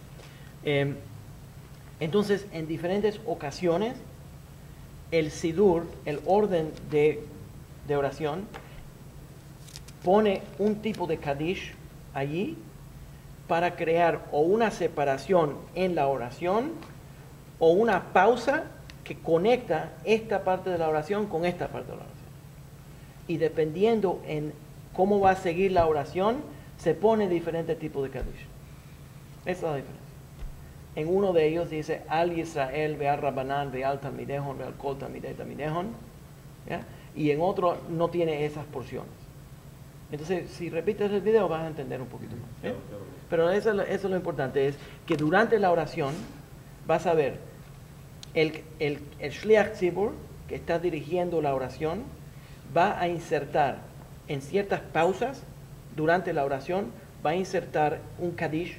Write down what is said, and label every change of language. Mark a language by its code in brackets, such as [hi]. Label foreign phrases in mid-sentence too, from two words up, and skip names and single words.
[es] Entonces, en diferentes ocasiones, el Sidur, el orden de oración, pone un tipo de Kadish allí para crear o una separación en la oración o una pausa que conecta esta parte de la oración con esta parte de la oración. Y dependiendo en cómo va a seguir la oración, se pone diferentes tipos de Kadish. Esa es la diferencia. En uno de ellos dice, [arc] על ישראל ועל רבנן ועל תלמידיהון ועל כל תלמידי תלמידיהון, [es] ¿ya? Y en otro no tiene esas porciones. Entonces, si repites el video vas a entender un poquito más. ¿Eh? Pero eso es lo importante, es que durante la oración vas a ver el [he] שליח ציבור, [es] que está dirigiendo la oración, va a insertar en ciertas pausas durante la oración, va a insertar un Kadish.